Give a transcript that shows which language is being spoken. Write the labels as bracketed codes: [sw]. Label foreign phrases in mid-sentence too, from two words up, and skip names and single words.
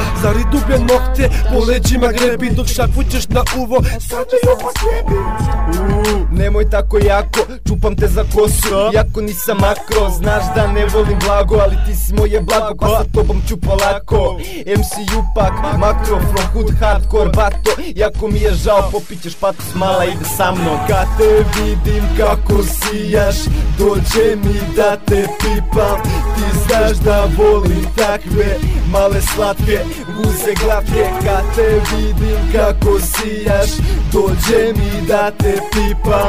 [sr] Zari dublje nokte, po leđima grebi, dok šapućeš na uvo, sad ću se posjebi. Nemoj tako jako, čupam te za kosu, jako nisam makro. Znaš da ne volim blago, ali ti si moje blago, pa sa tobom ću polako. MC Jupak, makro, [en] from hood, hardcore, bato. [sr] Jako mi je žao, popićeš patos, mala ide sa mnom. Kad te vidim kako sijaš, dođe mi da te pipam. Ti znaš da volim takve male slatke guze glatke. Kad te vidim kako sijaš, dođe mi da te pipam.